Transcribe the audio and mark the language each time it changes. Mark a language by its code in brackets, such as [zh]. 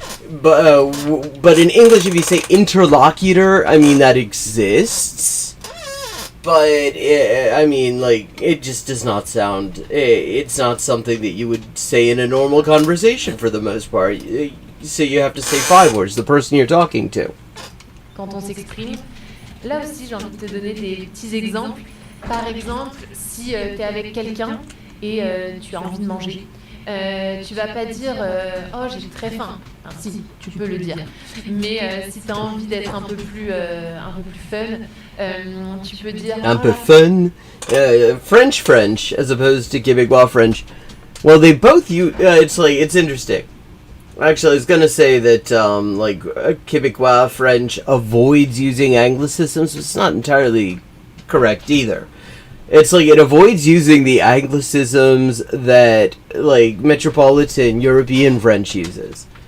[en] But in English, if you say interlocutor, I mean that exists. But I mean, like, it just does not sound. It's not something that you would say in a normal conversation for the most part. So you have to say 5 words. The person you're talking to. [fr] Quand on s'exprime, là aussi j'ai envie de te donner des petits exemples. Par exemple, si tu es avec quelqu'un et tu as envie de manger, tu vas pas dire oh j'ai très faim. Enfin, si, tu peux le dire. Mais si tu as envie d'être un peu plus fun, tu peux dire Un peu fun. [en] French as opposed to Québécois French. Well, they both use. It's interesting. Actually, I was gonna say that Québécois French avoids using anglicisms. It's not entirely correct either. It's like it avoids using the anglicisms that like metropolitan European French uses.